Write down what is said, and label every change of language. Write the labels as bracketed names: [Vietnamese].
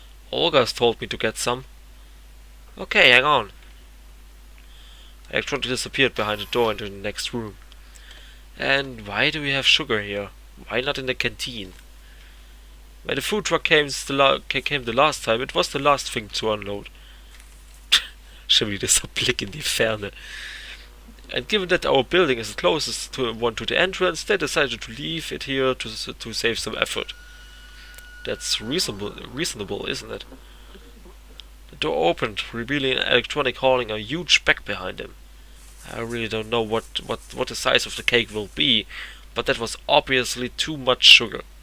[English] Olga's told me to get some. Okay, hang on. Electronic disappeared behind the door into the next room. And why do we have sugar here? Why not in the canteen? When the food truck came the last time, it was the last thing to unload. [German] Schon wieder so Blick in die Ferne. [English] And given that our building is the closest one to the entrance, they decided to leave it here to save some effort. That's reasonable, isn't it? The door opened, revealing an Electronic hauling a huge bag behind him. I really don't know what the size of the cake will be, but that was obviously too much sugar.